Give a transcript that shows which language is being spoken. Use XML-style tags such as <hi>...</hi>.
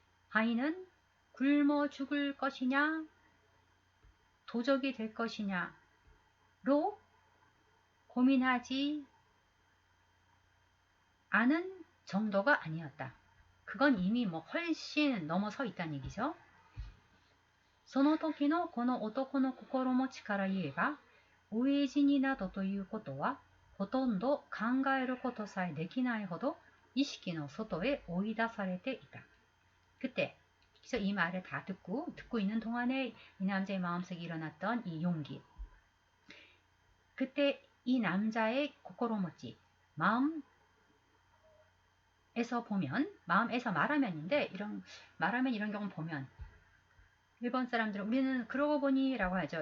<ko>하인은 굶어 죽을 것이냐, 도적이 될 것이냐로 고민하지 않은 정도가 아니었다. 그건 이미 훨씬 넘어서 있다는 얘기죠.</ko> <ja>その時のこの男の心持ちから言えば、飢え死になどということは、ほとんど考えることさえできないほど意識の外へ追い出されていた.</ja> <ko>그때, 그래서 이 말을 다 듣고 있는 동안에 이 남자의 마음속에 일어났던 이 용기. 그때 이 남자의 고코로모치, 마음 마음에서 보면, 마음에서 말하면인데, 말하면 이런 경우 보면, 일본 사람들은, 우리는 그러고 보니 라고 하죠.</ko>